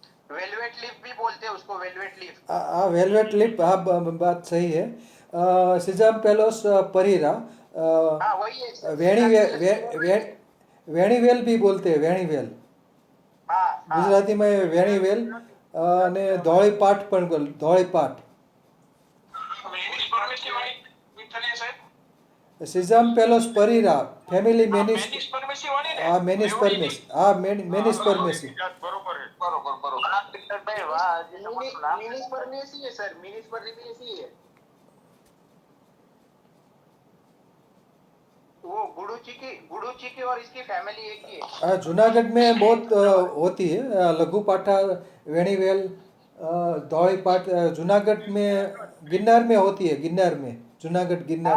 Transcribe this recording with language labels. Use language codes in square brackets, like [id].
[hi] Velvet leaf भी बोलते हैं उसको, वेलवेट लीफ। वेलवेट लिप, हाँ बात सही है। सिजाम पेलोस परीरा, हाँ वही है सर। वेणीवेल भी बोलते हैं, वेणीवेल हाँ हाँ। [gu] ગુજરાતીમાં વેણીવેલ, અને ધોળી પાઠ પણ બોલ, ધોળી પાઠ, સિઝમ પેલોસ પરીરા, ફેમિલી મેનિસ, આ મેનિસ પરમેસ, આ મેનિસ પરમેસી. બરોબર છે। [hi] भाई वाह, मिनिस परमेसी है सर, मिनिस परमेसी है। वो गुड़ूची की और इसकी फैमिली एक ही है। जूनागढ़ में बहुत होती है, लघु पाठा, वेणीवेल, धौड़ी पाठ, जूनागढ़ में गिन्नार में होती है, गिन्नार में, जूनागढ़ गिन्नार